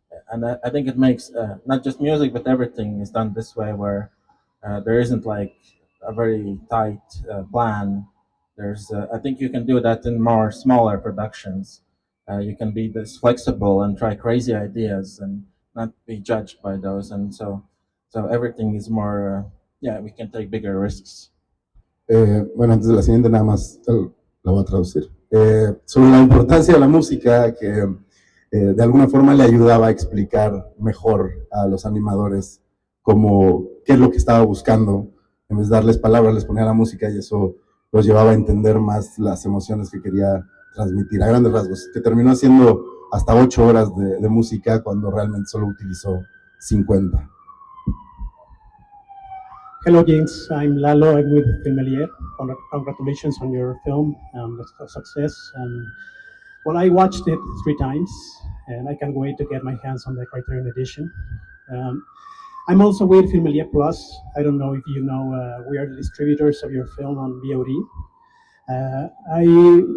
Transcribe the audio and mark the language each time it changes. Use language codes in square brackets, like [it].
[en] And I think it makes not just music, but everything is done this way, where there isn't like a very tight plan. There's I think you can do that in more smaller productions. You can be this flexible and try crazy ideas and not be judged by those. And so everything is more yeah, we can take bigger risks. [es] Bueno, antes de la siguiente nada más la voy a traducir. Sobre la importancia de la música que de alguna forma le ayudaba a explicar mejor a los animadores cómo, qué es lo que estaba buscando. En vez de darles palabras, les ponía la música y eso los llevaba a entender más las emociones que quería transmitir a grandes rasgos, que terminó haciendo hasta 8 horas de música cuando realmente solo utilizó 50. [en] Hello, James. I'm Lalo. I'm with Filmelier. Congratulations on your film. Success. And well, I watched it 3 times, and I can't wait to get my hands on the Criterion edition. Um, I'm also with Filmelier Plus. I don't know if you know, we are the distributors of your film on VOD.